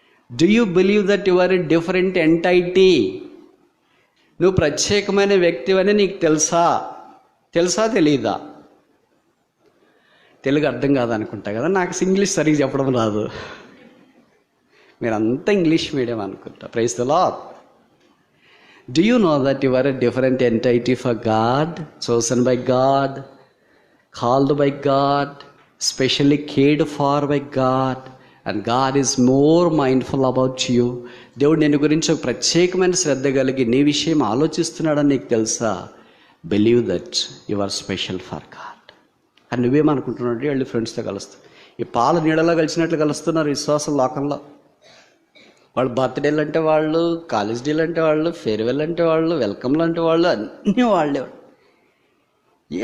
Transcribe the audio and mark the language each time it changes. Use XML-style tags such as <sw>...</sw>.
<en>Do you believe that you are a different entity?</en> <te>నువ్వు ప్రత్యేకమైన వ్యక్తి అని నీకు తెలుసా తెలీదా? తెలుగు అర్థం కాదనుకుంటా కదా, నాకు ఇంగ్లీష్ సరిగ్గా చెప్పడం రాదు. మీరంతా ఇంగ్లీష్ మీడియం అనుకుంటా. Praise the lord.</te> <en>Do you know that you are a different entity for God, chosen by God, called by God, specially cared for by God, and God is more mindful about you.</en> <te>దేవుడు నేను గురించి ఒక ప్రత్యేకమైన శ్రద్ధ కలిగి నీ విషయం ఆలోచిస్తున్నాడని నీకు తెలుసా?</te> <en>Believe that you are special for God.</en> <te>అని నువ్వేమనుకుంటున్నావు? వెళ్ళి ఫ్రెండ్స్తో కలుస్తావు. ఈ పాల నీడలో కలిసినట్లు కలుస్తున్నారు విశ్వాసం లోకంలో. వాళ్ళు బర్త్డేలు అంటే వాళ్ళు, కాలేజ్ డేలు అంటే వాళ్ళు, ఫేర్వెల్ అంటే వాళ్ళు, వెల్కమ్లు అంటే వాళ్ళు, అన్నీ వాళ్ళే.</te>